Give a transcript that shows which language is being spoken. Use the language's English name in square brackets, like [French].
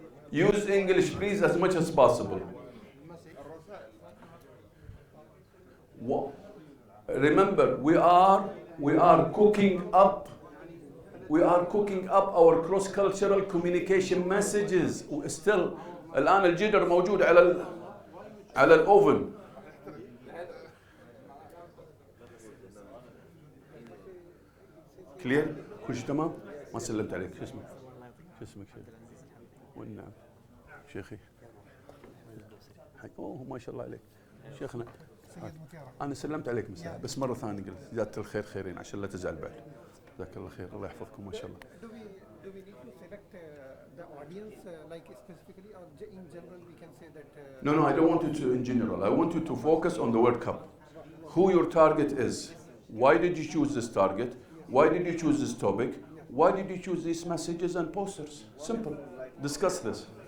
[English] Use English, please, as much as possible. Remember, we are cooking up our cross-cultural communication messages. Still, [Arabic] الآن الجدر موجود على الأوفن. [English] Clear؟ [Arabic] كل شيء تمام؟ ما سلمت عليك. شو اسمك شيخ؟ والنعم شيخي. اوه ما شاء الله عليك شيخنا. أنا سلمت عليك مساء بس مرة ثانية قلت جزاك الخير خيرين عشان لا تزعل بعد. جزاك الله خير، الله يحفظكم ما شاء الله. [English] Do we need to select the audience like specifically, or in general we can say that? No, I don't want you to in general. I want you to focus on the World Cup. Who your target is. Why did you choose this target? Why did you choose this topic? Why did you choose these messages and posters? Simple. Discuss this.